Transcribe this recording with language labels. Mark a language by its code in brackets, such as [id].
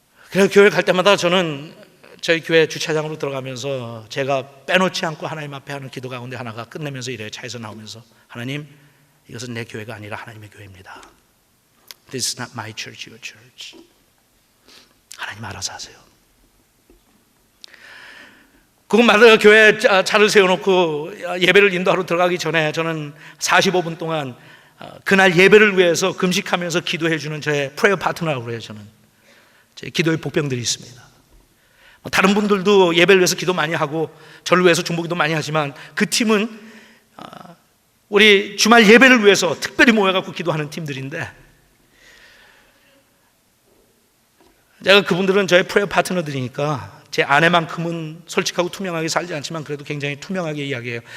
[ko] 그래서 교회 갈 때마다 저는 저희 교회 주차장으로 들어가면서 제가 빼놓지 않고 하나님 앞에 하는 기도 가운데 하나가 끝내면서 이래요. 차에서 나오면서, 하나님, 이것은 내 교회가 아니라 하나님의 교회입니다. [en] This is not my church, your church. [ko] 하나님 알아서 하세요. 그것마다 교회에 차를 세워놓고 예배를 인도하러 들어가기 전에 저는 45분 동안 그날 예배를 위해서 금식하면서 기도해주는 저의 프레이어 파트너라고 해요. 저는 제 기도의 복병들이 있습니다. 다른 분들도 예배를 위해서 기도 많이 하고 저를 위해서 중보기도 많이 하지만, 그 팀은 우리 주말 예배를 위해서 특별히 모여갖고 기도하는 팀들인데, 제가 그분들은 저의 프레이어 파트너들이니까 제 아내만큼은 솔직하고 투명하게 살지 않지만 그래도 굉장히 투명하게 이야기해요.